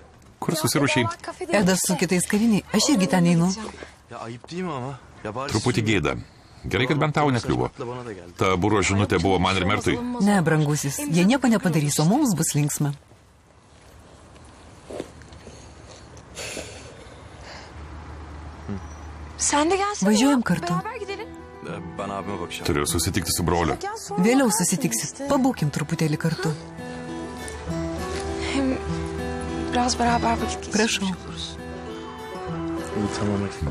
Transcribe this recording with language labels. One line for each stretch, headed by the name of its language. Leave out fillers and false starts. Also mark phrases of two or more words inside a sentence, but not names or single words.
Lithuanian: Kur susiruošiai? Edas su kitais kaviniai. Aš irgi ten einu.
Turkish: Ya ayıp değil mi ama? Ya bari
Lithuanian: Truputį gėda. Gerai, kad bent tau nekliuvo. Ta buro žinutė buvo man ir Mertui. Ne, brangusis. Jie nieko nepadarys, o mums bus linksma.
Turkish: Sen de gelsene.
Lithuanian: Važiuojam kartu.
Turkish: Beraber gidelim. Ben abime bakacağım.
Lithuanian: Turiu susitikti su broliu.
Turkish: Gel sonra.
Lithuanian: Vėliau susitiksit. Pabūkim truputėlį kartu.
Turkish: Biraz beraber vakit geçirmiş
Lithuanian: Prašau.
Turkish: oluruz. İyi tamam hadi.